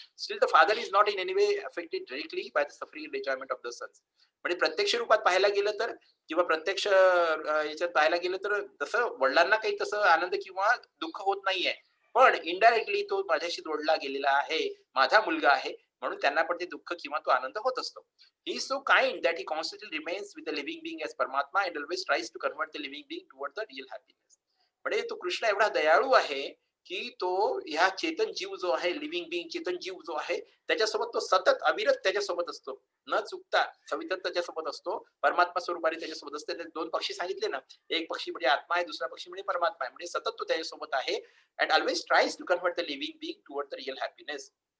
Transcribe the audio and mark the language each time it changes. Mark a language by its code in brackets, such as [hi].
[en] Still the father is not in any way affected directly by the suffering and enjoyment of the sons. [mr] म्हणजे प्रत्यक्ष रूपात पाहायला गेलं तर किंवा प्रत्यक्ष याच्यात पाहायला गेलं तर तसं वडिलांना काही तसं आनंद किंवा दुःख होत नाहीये. पण इनडायरेक्टली तो माझ्याशी जोडला गेलेला आहे, माझा मुलगा आहे म्हणून त्यांना पण ते दुःख किंवा तो आनंद होत असतो. [en] He is so kind that he constantly remains with the living being as Paramatma and always tries to convert the living being toward the real happiness. [mr] म्हणजे तो कृष्ण एवढा दयाळू आहे की तो ह्या चेतन जीव जो आहे लिव्हिंग बिंग चेतन जीव जो आहे त्याच्यासोबत तो सतत अविरत त्याच्यासोबत असतो न चुकता सवितत त्याच्यासोबत असतो. परमात्मा स्वरूपाने त्याच्यासोबत असते. ते दोन पक्षी सांगितले ना, एक पक्षी म्हणजे आत्मा आहे, दुसरा पक्षी म्हणजे परमात्मा आहे. म्हणजे सतत तो त्याच्यासोबत आहे [en] And always tries to convert the living being toward the real happiness.